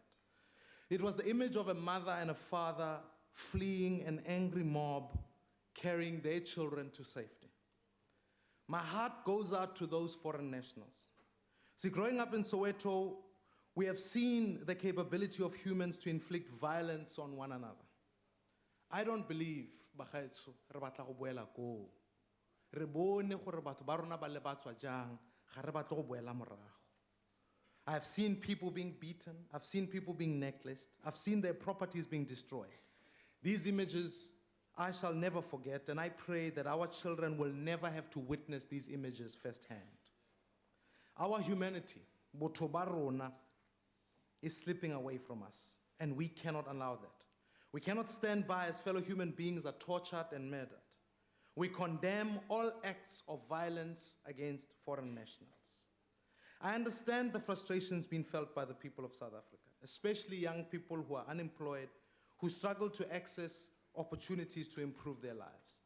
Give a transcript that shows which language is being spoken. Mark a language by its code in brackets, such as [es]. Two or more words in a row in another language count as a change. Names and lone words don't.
[en] It was the image of a mother and a father fleeing an angry mob, carrying their children to safety. My heart goes out to those foreign nationals. See, growing up in Soweto, we have seen the capability of humans to inflict violence on one another. I don't believe, [tn] Bagaetso, re batla go boela koo. Re bone gore batho ba rona ba le ba tswa jang, ga re batla go boela morago. [en] I have seen people being beaten, I've seen people being necklaced, I've seen their properties being destroyed. These images I shall never forget, and I pray that our children will never have to witness these images firsthand. Our humanity, [tn] botho ba rona, [en] is slipping away from us, and we cannot allow that. We cannot stand by as fellow human beings are tortured and murdered. We condemn all acts of violence against foreign nationals. I understand the frustrations being felt by the people of South Africa, especially young people who are unemployed, who struggle to access opportunities to improve their lives.